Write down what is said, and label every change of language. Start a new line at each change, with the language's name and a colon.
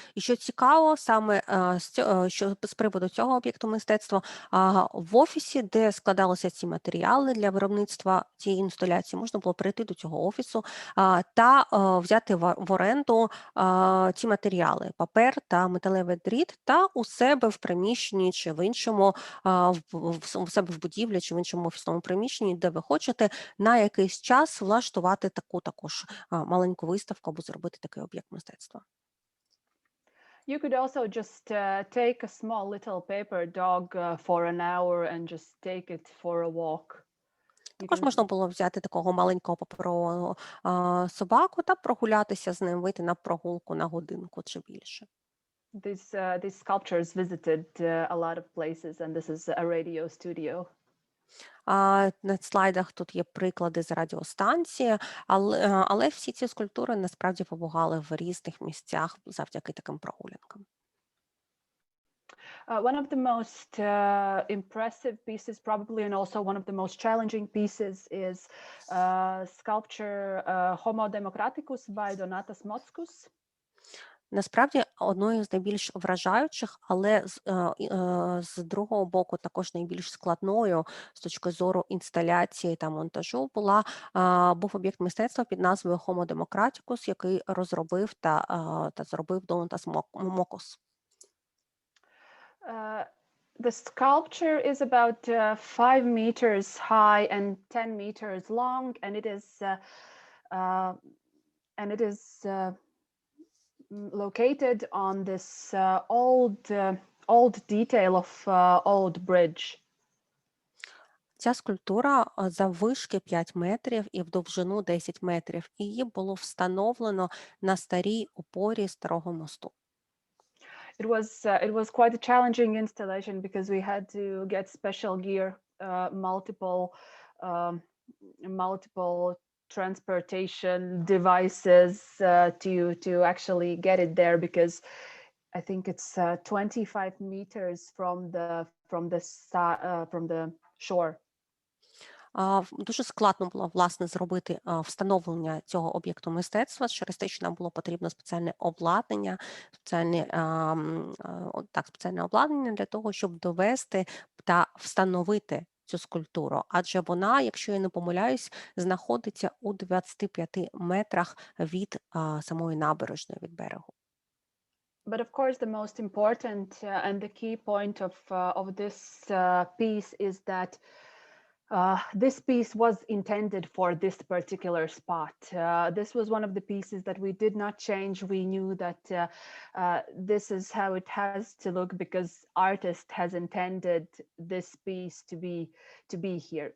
Ukrainian: І що цікаво, саме що з приводу цього об'єкту мистецтва, в офісі, де складалися ці матеріали для виробництва цієї інсталяції, можна було прийти до цього офісу та взяти в оренду ці матеріали, папер та металевий дріт, та у себе в приміщенні чи в іншому, у себе в будівлі чи в іншому офісному приміщенні, де ви хочете, на якийсь час влаштувати таку також маленьку виставку або зробити такий об'єкт мистецтва.
English: You could also just take a small little paper dog for an hour and just take it for a walk.
Ukrainian: Також можна було взяти такого маленького паперового собаку та прогулятися з ним, вийти на прогулку на годинку чи більше.
English: These sculptures visited a lot of places, and this is a radio studio.
Ukrainian: На слайдах тут є приклади з радіостанції, але всі ці скульптури насправді побували в різних місцях завдяки таким прогулянкам.
English: One of the most impressive pieces, probably, and also one of the most challenging pieces, is sculpture Homo Democraticus by Donatas Mockus.
Ukrainian: Насправді, одною з найбільш вражаючих, але з другого боку також найбільш складною з точки зору інсталяції та монтажу був об'єкт мистецтва під назвою Homo Democraticus, який розробив та зробив Donatas Mockus.
English: The sculpture is about 5 meters high and 10 meters long, and it is located on this old detail of old bridge.
Ukrainian: Ця скульптура заввишки 5 метрів і в довжину 10 метрів. І її було встановлено на старій опорі старого мосту.
English: It was quite a challenging installation because we had to get special gear, multiple transportation devices to actually get it there, because I think it's 25 meters from the shore.
Ukrainian: Дуже складно було, власне, зробити встановлення цього об'єкту мистецтва, через те, що нам було потрібно спеціальне обладнання, спеціальне обладнання для того, щоб довести та встановити цю скульптуру. Адже вона, якщо я не помиляюсь, знаходиться у 25 метрах від самої набережної, від берегу.
English: But of course, the most important and the key point of this piece is that this piece was intended for this particular spot. This was one of the pieces that we did not change. We knew that this is how it has to look because artist has intended this piece to be here.